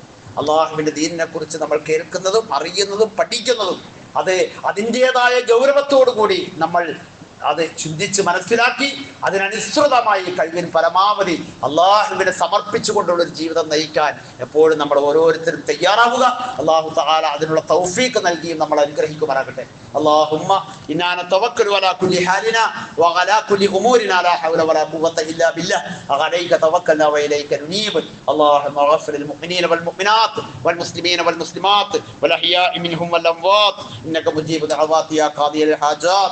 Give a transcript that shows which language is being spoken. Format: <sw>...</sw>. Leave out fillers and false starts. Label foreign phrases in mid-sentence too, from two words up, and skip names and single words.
<ml>അള്ളാഹുവിന്റെ ദീനിനെ കുറിച്ച് നമ്മൾ കേൾക്കുന്നതും അറിയുന്നതും പഠിക്കുന്നതും അത് അതിൻ്റെതായ ഗൗരവത്തോടു കൂടി നമ്മൾ അത് ചിന്തിച്ച് മനസ്സിലാക്കി അതിനനുസൃതമായി കഴിവിന് പരമാവധി അള്ളാഹുവിനെ സമർപ്പിച്ചുകൊണ്ടുള്ള ഒരു ജീവിതം നയിക്കാൻ എപ്പോഴും നമ്മൾ ഓരോരുത്തരും തയ്യാറാവുക.</ml> <ar>الله تعالى</ar> <ml>അതിനുള്ള തൗഫീഖ് നൽകിയും നമ്മൾ അനുഗ്രഹിക്കുമാറാകട്ടെ.</ml> <ar>اللهم إنا نتوكل على كل حالنا وعلى كل أمورنا لا حول ولا قوة إلا بالله عليك توكلنا وإليك ننيب. اللهم اغفر للمؤمنين والمؤمنات والمسلمين والمسلمات والأحياء منهم والأموات إنك مجيب دعوات يا قاضي الحاجات.</ar>